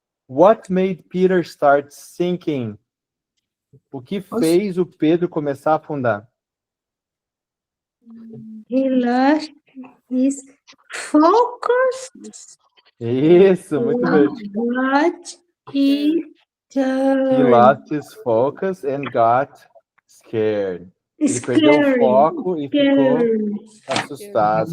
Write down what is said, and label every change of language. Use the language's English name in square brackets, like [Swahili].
[English] What made Peter start sinking? [Portuguese] O que fez o Pedro começar a afundar? [English] He lost his focus. [Portuguese] Isso, muito bem. [English] Got he He lost his focus and got scared. [Portuguese] Ele perdeu o foco e ficou assustado.